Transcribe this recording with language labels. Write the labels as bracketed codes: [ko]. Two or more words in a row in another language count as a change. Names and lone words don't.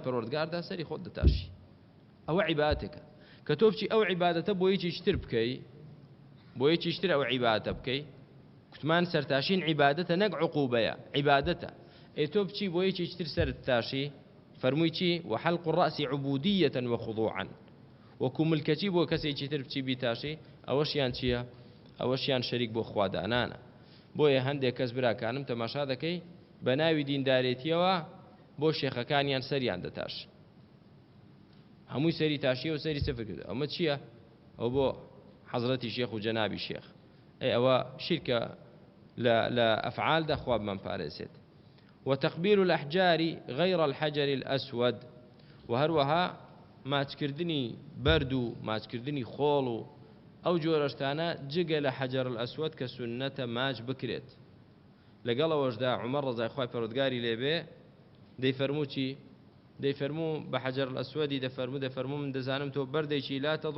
[ckb] پەروەردگاردا سەری خۆت دەتاشی ئەوە عیبادەتێکە کە تۆ بچی ئەو عیبادەتە بۆ یەکیشتر بکەی بۆ یەکیشتر ئەو عیبادەتە بکەی کوتمان سەرتاشین عیبادەتە نەک عقوبەیە عیبادەتە تۆ بچی بۆ یەکیشتر سەرت تاشی فەرمووی چی [ar] وحلق الرأس عبودية وخضوعا [ckb] وەکو ملکەچی بۆ کەسێکی تر بچی بیتاشی ئەوەشیان چییە ئەوەشیان شەریک بۆ خوادانانە بۆیە هەندێک کەس براکانم تەماشا دەکەی بە ناوی دیندارێتیەوە بۆ شێخەکانیان سەریان دەتاش هەمووی سەری تاشیە و سەری سەفر کردو ئەمە چییە ئەو بۆ حەزرەتی شێخ و جەنابی شێخ ئەوە شیرکە لە ئەفعالدا خوا بمان پارێزێت [ar] وتقبيل الأحجار غير الحجر الأسود [ckb] وهروها ماچکردنی بەرد و ماچکردنی خۆڵ و ئەو جۆرەشتانە جگە لە حەجەر الئەسوەد کە سونەتە ماچ بکرێت لەگەڵەوەشدا عومەر ڕەزای خوای پەروەردگاری لێبێ دەیفەرموو چی دەیفەرموو بە حەجەر الئەسوەدی دەفەرموو من دەزانم تۆ بەردێکی [ar] لا تەضر